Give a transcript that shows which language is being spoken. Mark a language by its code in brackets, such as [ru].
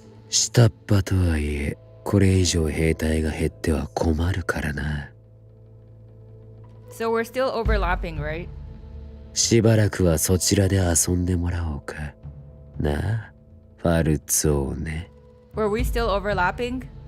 [ja] 下っ端とはいえ、これ以上兵隊が減っては困るからな。 [en] So we're still overlapping, right? [ja] しばらくはそちらで遊んでもらおうか。なあ、ファルツォーネ。 [en] Were we still overlapping?